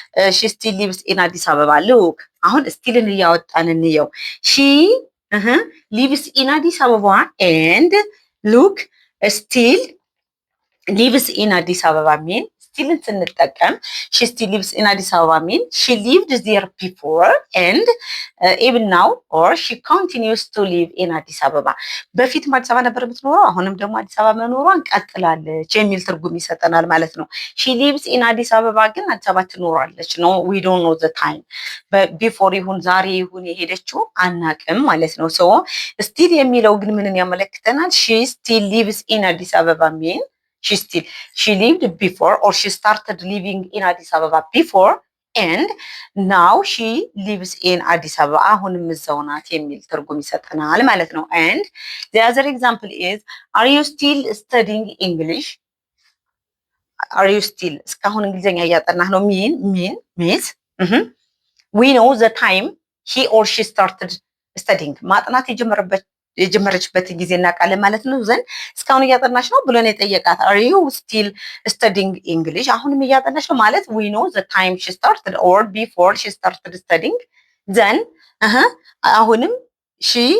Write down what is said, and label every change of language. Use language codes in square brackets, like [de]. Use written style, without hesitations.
[en] she still lives in Addis Ababa. look [am] አሁን ስቲልን እያወጣን እንየው። [en] she lives in Addis Ababa and look still lives in Addis Ababa mean still ስንጠቀም she still lives in Addis Ababa mean she lived there before and even now or she continues to live in Addis Ababa. [am] በፊትም አዲስ አበባ ነበር የምትኖረው አሁንም ደግሞ አዲስ አበባ መኖሯን ቀጥላለች የሚል ትርጉም ይሰጠናል ማለት ነው። she lives in Addis Ababa ግን አዲስ አበባ ትኖራለች ነው [en] we don't know the time before [am] ይሁን ዛሬ ይሁን የሄደችው አናቅም ማለት ነው። so still የሚለው ግን ምንን ያመለክተናል? [en] she still lives in Addis Ababa mean she lived before or she started living in Addis Ababa before and now she lives in Addis Ababa [am] አሁንም እዛው ናት የሚል ትርጉም ይሰጠናል ማለት ነው። [en] and the other example is are you still studying English? are you still [am] እስካሁን እንግሊዘኛ እያጠናህ ነው [en] means we know the time he or she started studying ማጥናት [am] የጀመረችበትን ጊዜ እናውቃለን ማለት ነው። ዘንድ እስካሁን እያጠናሽ ነው ብሎ ነው የጠየቃት። [en] አር ዩ ስቲል ስተዲንግ እንግሊሽ? [am] አሁንም እያጠናሽ ነው ማለት [en] ዊ ኖ ዘ ታይም ሺ ስታርትድ ኦር ቢፎር ሺ ስታርትድ ስተዲንግ ዘን አሁንም ሺ